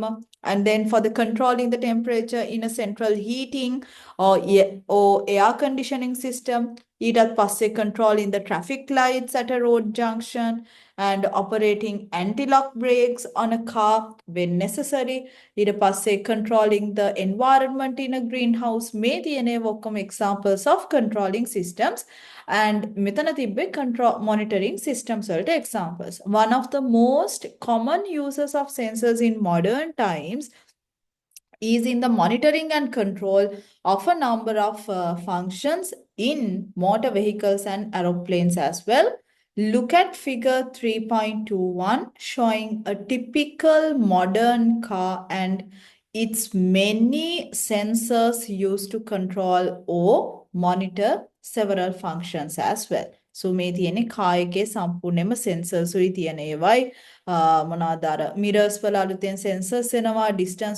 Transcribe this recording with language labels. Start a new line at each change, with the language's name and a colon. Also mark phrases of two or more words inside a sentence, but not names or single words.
English: And then for the controlling the temperature in a central heating or air conditioning system,
Sinhala: ඊටත් පස්සේ
English: controlling the traffic lights at a road junction and operating anti-lock brakes on a car when necessary.
Sinhala: ඊට පස්සේ
English: controlling the environment in a greenhouse.
Sinhala: මේ තියෙන ඔක්කොම
English: examples of controlling systems. And
Sinhala: මෙතන තිබ්බේ
English: control monitoring systems වලට examples. One of the most common uses of sensors in modern times is in the monitoring and control of a number of functions in motor vehicles and aeroplanes as well. Look at figure 3.21 showing a typical modern car and its many sensors used to control or monitor several functions as well.
Sinhala: So මේ තියෙන්නේ car එකේ සම්පූර්ණයෙන්ම sensors උයි තියෙන ඒවයි මොනවාද අර mirrors වල අලුතෙන් sensors එනවා distance